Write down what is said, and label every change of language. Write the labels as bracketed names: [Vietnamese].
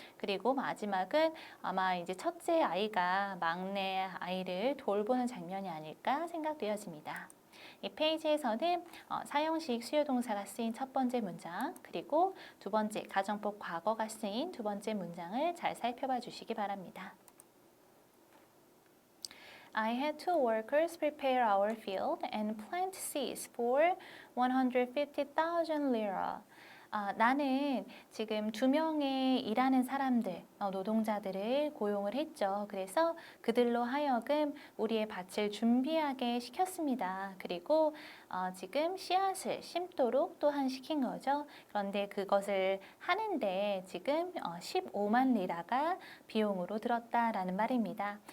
[Korean] 그리고 마지막은 아마 이제 첫째 아이가 막내 아이를 돌보는 장면이 아닐까 생각되어집니다. 이 페이지에서는 사형식 수요동사가 쓰인 첫 번째 문장, 그리고 두 번째 가정법 과거가 쓰인 두 번째 문장을 잘 살펴봐 주시기 바랍니다. [English] I had two workers prepare our field and plant seeds for 150,000 lira. [Korean] 나는 지금 2명의 일하는 사람들, 노동자들을 고용을 했죠. 그래서 그들로 하여금 우리의 밭을 준비하게 시켰습니다. 그리고 지금 씨앗을 심도록 또한 시킨 거죠. 그런데 그것을 하는데 지금 15만 리라가 비용으로 들었다라는 말입니다.